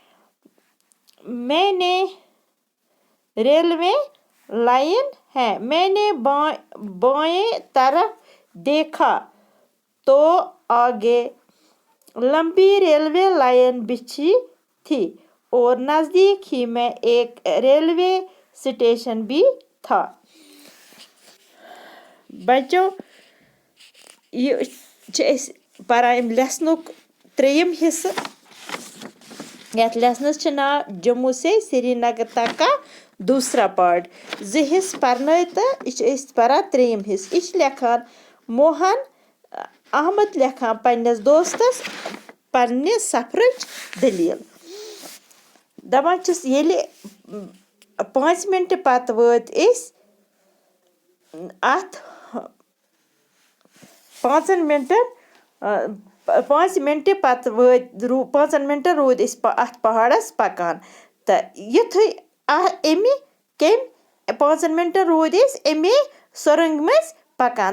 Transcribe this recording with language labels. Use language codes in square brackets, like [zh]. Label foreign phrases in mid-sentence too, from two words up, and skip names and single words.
[ur] میں نے بائیں طرف دیکھا تو آگے لمبی ریلوے لائن بچھی تھی اور نزدیک ہی میں ایک ریلوے اسٹیشن بھی تھا۔ [ks] بچوں، یہ پران لیسنک 3 حصہ۔ یتھ لیسنس چھ ناو [ur] جموں سے سری نگر تک کا دوسرا پارٹ۔ [ks] 2 حصہ پرنٲے تہٕ یہ پران 3 حصہ۔ یہ لکھان موہن احمد لکھان پننس دوستس پننہِ سفرٕچ دلیل۔ دپان چھس ییٚلہِ 5 منٹ پتہٕ وٲتۍ أسۍ اتھ 5 منٹ پتہٕ وٲتۍ 5 منٹ روٗدۍ أسۍ اتھ پہاڑس پکان تہٕ یُتھُے امہِ کمہِ 5 منٹ روٗدۍ أسۍ امے سرنٛگہِ منٛز پکان۔